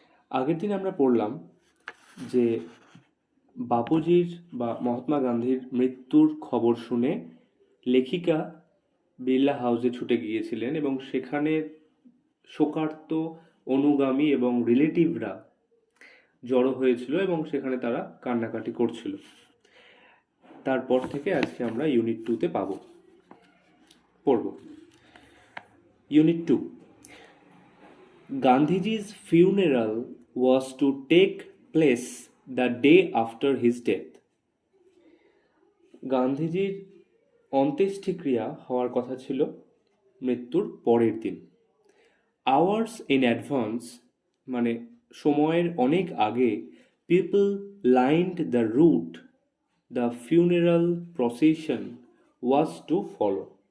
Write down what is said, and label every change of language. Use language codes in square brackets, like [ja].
[bn] আগের দিন আমরা পড়লাম যে বাপুজির বা মহাত্মা গান্ধীর মৃত্যুর খবর শুনে লেখিকা বিড়লা হাউসে ছুটে গিয়েছিলেন এবং সেখানে শোকার্ত অনুগামী এবং রিলেটিভরা জড়ো হয়েছিল এবং সেখানে তারা কান্নাকাটি করছিল। তারপর থেকে আজকে আমরা ইউনিট 2-তে পড়ব। [en] Unit 2, Gandhiji's funeral was to take place the day after his death. [bn] গান্ধীজির অন্ত্যেষ্টিক্রিয়া হওয়ার কথা ছিল মৃত্যুর পরের দিন। [en] hours in advance [bn] মানে সময়ের অনেক আগে [en] People lined the route the funeral procession was to follow.